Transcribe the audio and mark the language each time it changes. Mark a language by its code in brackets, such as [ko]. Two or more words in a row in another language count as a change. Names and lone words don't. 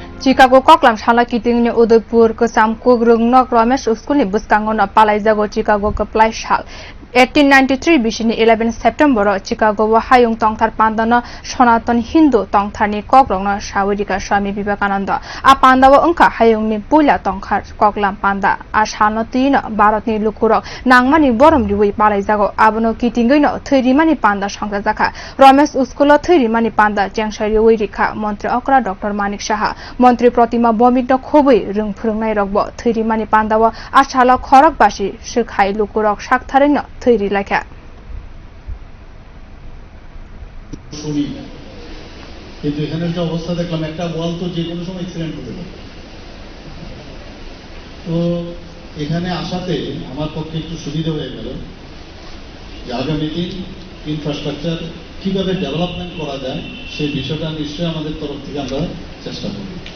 [trp] Chicago koklam shala kiting ni Udaipur kesam kugrung nok Ramesh School ni buskangon palai jago Chicago keplai shal 1893 bishini 11 September Chicago wa hayung tongthar pandana Sanatan Hindu tongthani kokrongna Sawadika Swami Vivekananda a panda wa ongka hayung ni pula tongkhar koklam panda a shalnatina Bharatni lukurok nangmani borom riwi palai jago abono kitingino theirimani panda sangka jaka Ramesh School theirimani panda jengshari wirikha Mantri Okra Dr. Manik Saha Mantri Pratima Bomigno khobui rungphurungnai rokbo theirimani panda wa a shala khorakbasi sikhai lukurok saktharino [bn] তৈরি লেখা শুনি কিন্তু এখানে যে অবস্থা দেখলাম একটা ওয়াল তো যে কোনো সময় অ্যাক্সিডেন্ট হতে পারে তো এখানে আসাতে আমার পক্ষে একটু সুবিধা হয়ে গেল যে আগামী দিন ইনফ্রাস্ট্রাকচার কিভাবে ডেভেলপমেন্ট করা যায় সেই বিষয়টা নিশ্চয়ই আমাদের তরফ থেকে আমরা চেষ্টা করব